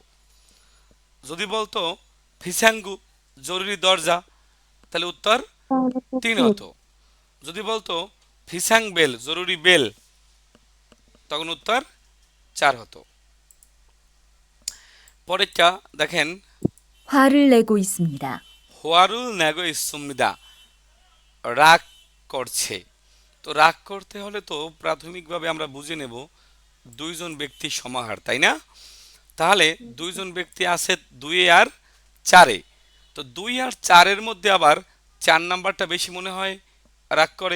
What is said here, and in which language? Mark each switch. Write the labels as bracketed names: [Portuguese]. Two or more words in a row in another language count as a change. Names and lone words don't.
[Bangla] যদি বলতো ফিসাঙ্গু জরুরি দরজা, তাহলে উত্তর তাহলে তো 3 ঠিক। হতো। যদি বলতো ফিসাং বেল জরুরি বেল, তখন উত্তর 4 হতো। পরেরটা দেখেন, [Korean] 화를 내고 있습니다. 화를 내고 있습니다, [Bangla] রাগ করছে। তো রাগ করতে হলে তো প্রাথমিকভাবে আমরা বুঝে নেব দুইজন ব্যক্তির সমাহার, তাই না? তাহলে দুইজন ব্যক্তি আছে 2 আর 4-এ। তো 2 আর 4-এর মধ্যে আবার 4 নাম্বারটা বেশি মনে হয় রাগ করে।